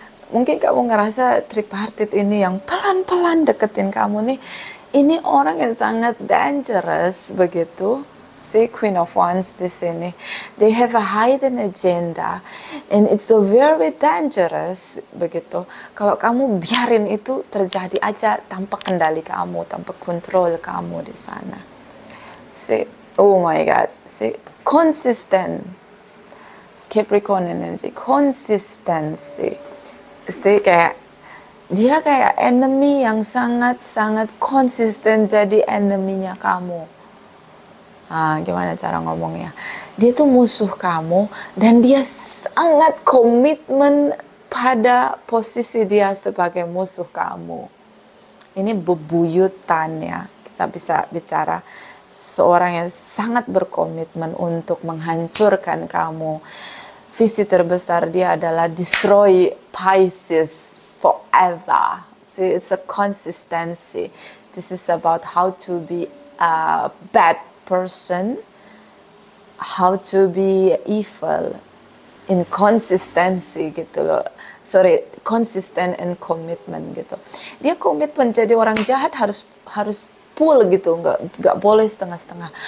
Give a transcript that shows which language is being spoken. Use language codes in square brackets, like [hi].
[id] Mungkin kamu ngerasa tripartite ini yang pelan-pelan deketin kamu nih, ini orang yang sangat dangerous begitu. Si Queen of Wands di sini, [en] they have a hidden agenda, and it's so very dangerous begitu. [id] Kalau kamu biarin itu terjadi aja tanpa kendali kamu, tanpa kontrol kamu di sana. [en] Oh my God, consistent Capricorn energy, consistency. [id] Kayak dia kayak enemy yang sangat-sangat konsisten jadi enemy-nya kamu. Gimana cara ngomongnya? Dia tuh musuh kamu dan dia sangat komitmen pada posisi dia sebagai musuh kamu. Ini bebuyutan ya. Kita bisa bicara seorang yang sangat berkomitmen untuk menghancurkan kamu. Visi terbesar dia adalah [en] destroy Pisces forever. See, it's a consistency. This is about how to be a bad person, how to be evil, inconsistency gitu loh. Sorry, consistent and commitment [id] gitu. Dia komitmen jadi orang jahat harus full gitu, nggak boleh setengah-setengah.